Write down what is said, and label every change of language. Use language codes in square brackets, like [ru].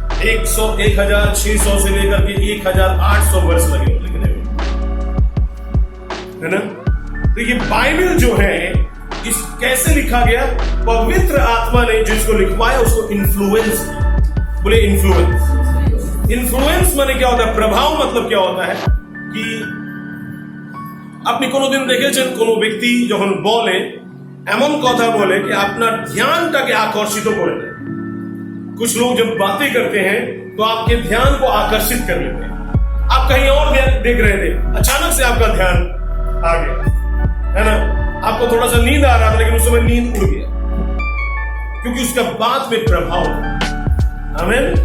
[hi] 1600 से लेकर के 1800 वर्ष लगे लिखने में, है ना। तो ये बाइबल जो है, इस कैसे लिखा गया? पवित्र आत्मा ने जिसको लिखवाया उसको इन्फ्लुएंस, बोले इन्फ्लुएंस माने क्या होता है? प्रभाव मतलब क्या होता है कि [bn] আপনি কোনোদিন দেখেছেন কোনো ব্যক্তি যখন বলে, এমন কথা বলে कि আপনার ध्यानটাকে আকর্ষিত করে দেয়। [hi] कुछ लोग जब बातें करते हैं तो आपके ध्यान को आकर्षित कर लेते हैं। आप कहीं और देख रहे थे, अचानक से आपका ध्यान आ गया, है ना। आपको थोड़ा सा नींद आ रहा था, लेकिन उस समय नींद उड़ गया, क्योंकि उसका बाद में प्रभाव है। आमीन।